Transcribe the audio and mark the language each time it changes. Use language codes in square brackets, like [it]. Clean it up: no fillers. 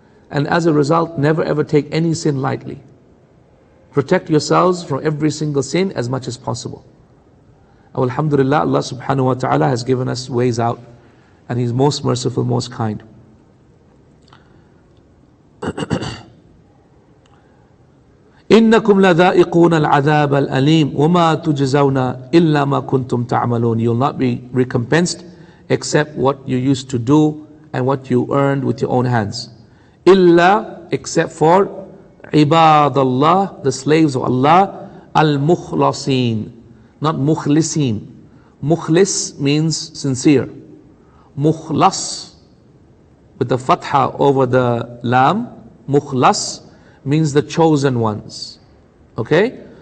[en] And as a result, never ever take any sin lightly. Protect yourselves from every single sin as much as possible. Alhamdulillah, Allah subhanahu wa ta'ala has given us ways out, and He's most merciful, most kind. [ar] إنكم لذائقون العذاب الأليم وما تجزون إلا ما كنتم تعملون. [en] You'll not be recompensed except what you used to do and what you earned with your own hands. إلا, except for عباد الله, the slaves of Allah, al-mukhlasin, not mukhlisin. Mukhlis means sincere. Mukhlas, with the fatha over the lam, mukhlas means the chosen ones. Okay?